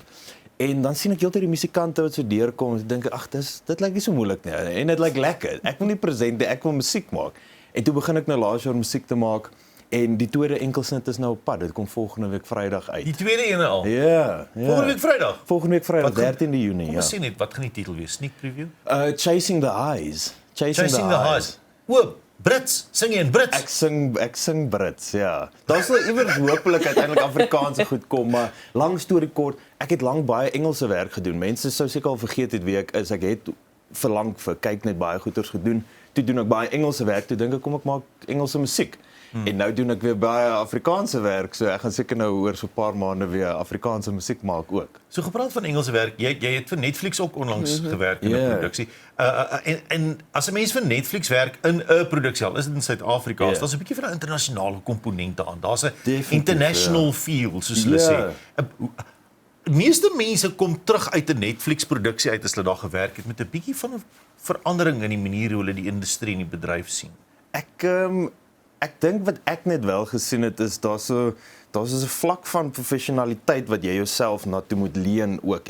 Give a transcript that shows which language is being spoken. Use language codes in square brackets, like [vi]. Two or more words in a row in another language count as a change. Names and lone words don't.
[af] En dan sien ek heeltyd die musikante wat so deurkom en ek dink ag, dit lyk nie so moeilik nie en dit lyk lekker. Ek wil nie present nie, ek wil musiek maak. En toe begin ek nou laas jaar musiek te maak en die tweede enkelsnit is nou op pad. Dit kom volgende week Vrydag uit. Die tweede ene al? Ja. Volgende week Vrydag? Volgende week Vrydag, 13de Junie, ja. Kom ons sien net, wat gaan die titel wees? Sneak preview? Chasing the Highs. Chasing the Highs. O, Brits, sing jy in Brits? Ek sing Brits, ja. Daar sal iewers hopelik uiteindelik Afrikaanse goed kom, maar lang storie kort, ek het lank baie Engelse werk gedoen. Mense sou seker al vergeet het wie ek is. Ek het verlang vir kyk net baie goeters gedoen. Toe doen ek baie Engelse werk, toe dink ek kom ek maak Engelse musiek. En nou doen ek weer baie Afrikaanse werk, so ek gaan seker nou oor so 'n paar maande weer Afrikaanse musiek maak ook. So gepraat van Engelse werk, jy het vir Netflix ook onlangs gewerk in 'n produksie. En as 'n mens vir Netflix werk in 'n produksie, al is dit in Suid-Afrika, is daar 'n bietjie van 'n internasionale komponente aan. Daar's 'n international feel, soos hulle sê. Meeste mense kom terug uit 'n Netflix-produksie uit as hulle daar gewerk het met 'n bietjie van 'n verandering in die manier hoe hulle die industrie en die bedryf sien. Ek dink wat ek net wel gesien het is daar's 'n vlak van professionaliteit wat jy jouself na toe moet leen ook.